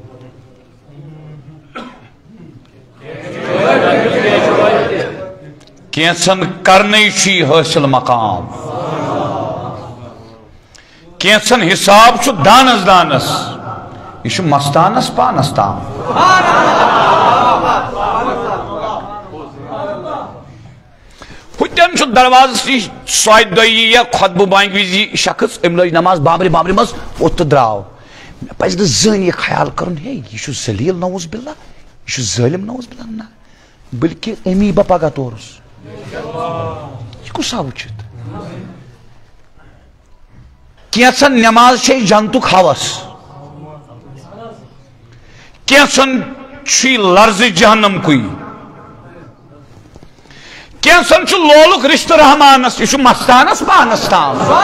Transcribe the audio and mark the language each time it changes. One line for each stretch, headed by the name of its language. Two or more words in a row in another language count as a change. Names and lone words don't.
Kashmiri: کینٛژن کرنے چھی حاصل مقام کینٛژن حساب چھُ دانس دانس یہ چھُ مستانس پانس تام ہتن چھُ دروازس نش سوے دۄیی یا خطبہٕ بانگہِ وزی شخص ام لٲج نماز بابرِ بابرِ منٛز ووٚتھ تہٕ درٛاو مےٚ پزِ نہٕ زٕہٕنۍ یہِ خیال کرُن ہے یہ چھُ ذلیٖل
Arabic: نعوذ باللہ
Kashmiri: یہ چھُ ظٲلم
Arabic: نعوذ باللہ
Kashmiri: نہ بلکہ امی بہ پگہ تورس یہ کُس آو وٕچھِتھ کینٛژن نماز چھے جنتُک ہوس کینٛژن چھُ لرزِ جہنمکُے کینٛژن چھُ لولُک رشتہٕ رحمانس یہ چھُ مستانس پانس تام